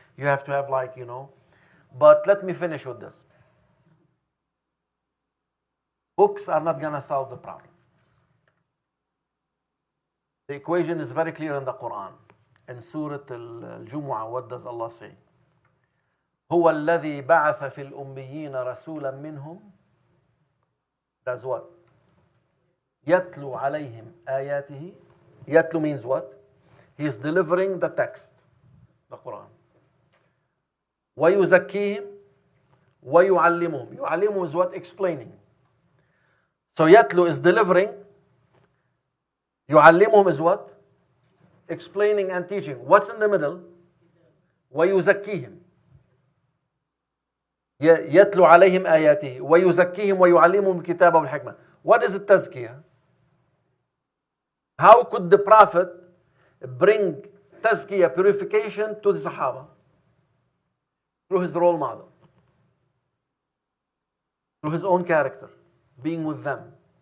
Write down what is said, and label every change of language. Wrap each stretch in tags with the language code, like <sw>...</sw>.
<en>You have to have, like, but let me finish with this. Books are not going to solve the problem. The equation is very clear in the Quran. In Surah Al-Jumu'ah, what does Allah say?</en> <ar>هو الذي بعث في الأميين رسولا منهم.</ar> <en>That's what?</en> <ar>يتلو عليهم آياته.</ar> <en>يتلو means what? He is delivering the text, the Quran.</en> <ar>ويزكيهم ويعلمهم.</ar> <en>يعلمهم is what? Explaining. So يتلو is delivering. يعلمهم is what? Explaining and teaching. What's in the middle? ويزكيهم.</en> <ar>يتلو عليهم آياته ويزكيهم ويعلمهم الكتاب والحكمة.</ar> <en>What is التزكية? How could the Prophet bring tazkiyah, purification, to the Sahaba? Through his role model, through his own character, being with them.</en>